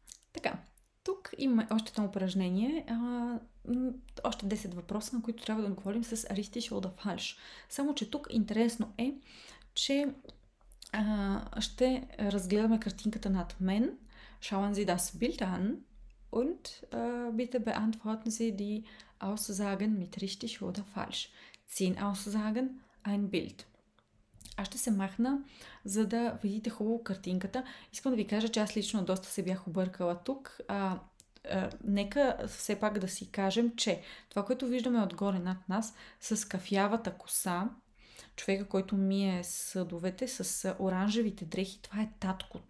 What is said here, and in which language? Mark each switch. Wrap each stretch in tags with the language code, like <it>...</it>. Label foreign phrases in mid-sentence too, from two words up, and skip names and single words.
<bg>Така, тук има още едно упражнение, още 10 въпроса, на които трябва да отговорим с</bg> <de>richtig oder falsch.</de> <bg>Само, че тук интересно е, че ще разгледаме картинката над мен.</bg> <de>Schauen Sie das Bild an und bitte beantworten Sie die Aussagen mit richtig oder falsch. 10 Aussagen, ein Bild.</de> <bg>Аз ще се махна, за да видите хубаво картинката. Искам да ви кажа, че аз лично доста се бях объркала тук. Нека все пак да си кажем, че това, което виждаме отгоре над нас с кафявата коса, човека, който мие съдовете с оранжевите дрехи, това е таткото.</bg>